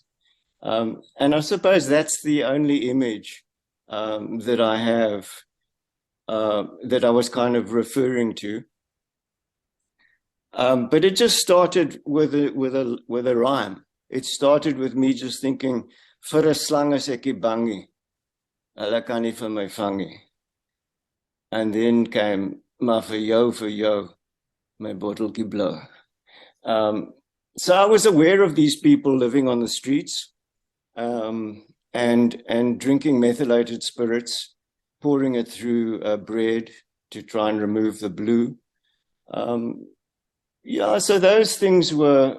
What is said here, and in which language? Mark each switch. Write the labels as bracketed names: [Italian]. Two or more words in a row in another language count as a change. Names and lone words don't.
[English] And I suppose that's the only image that I have that I was kind of referring to. But it just started with a rhyme. It started with me just thinking, [Afrikaans] vir 'n slang is ek bangie, hulle kan nie vir my vangie. [English] And then came, [Afrikaans] maar vir jou, my Botteltjie Blow. [English] So I was aware of these people living on the streets, and drinking methylated spirits, pouring it through bread to try and remove the blue. So those things were.